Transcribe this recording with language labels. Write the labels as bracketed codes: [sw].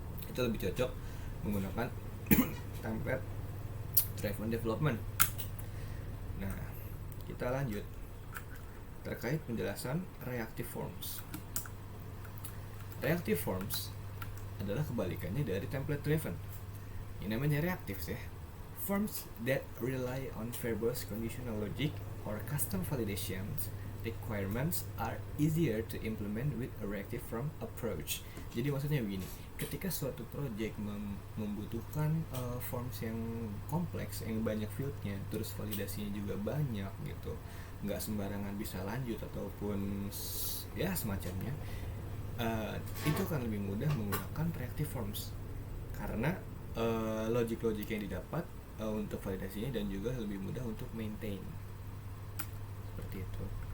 [id] Itu lebih cocok menggunakan template driven development. Nah, kita lanjut terkait penjelasan reactive forms. Reactive forms adalah kebalikannya dari template driven. Ini namanya reactive ya. [en] Forms that rely on verbose conditional logic or custom validations requirements are easier to implement with a reactive form approach. [id] Jadi maksudnya begini, ketika suatu project membutuhkan forms yang kompleks, yang banyak fieldnya, terus validasinya juga banyak gitu, nggak sembarangan bisa lanjut ataupun ya semacamnya, itu akan lebih mudah menggunakan reactive forms karena logic-logic yang didapat untuk validasinya dan juga lebih mudah untuk maintain seperti itu.